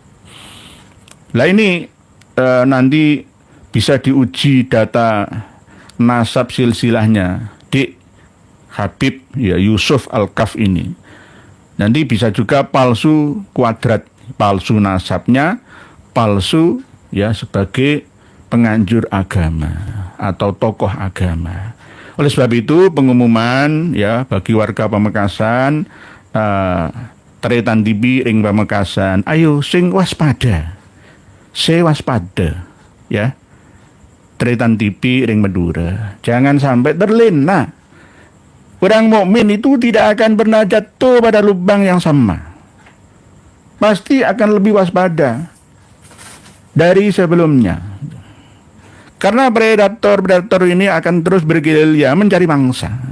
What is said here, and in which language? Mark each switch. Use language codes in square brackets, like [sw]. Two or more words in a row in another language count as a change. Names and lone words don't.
[id] Lah ini nanti bisa diuji data nasab silsilahnya di Habib ya Yusuf Alkaf ini. Nanti bisa juga palsu kuadrat, palsu nasabnya, palsu ya sebagai penganjur agama atau tokoh agama. Oleh sebab itu pengumuman ya bagi warga Pamekasan, Tretan TV ring Pamekasan, ayo sing waspada. Waspada ya. Tretan TV ring Madura. Jangan sampai terlena. Orang mukmin itu tidak akan pernah jatuh pada lubang yang sama. Pasti akan lebih waspada dari sebelumnya. Karena predator ini akan terus bergerilya mencari mangsa.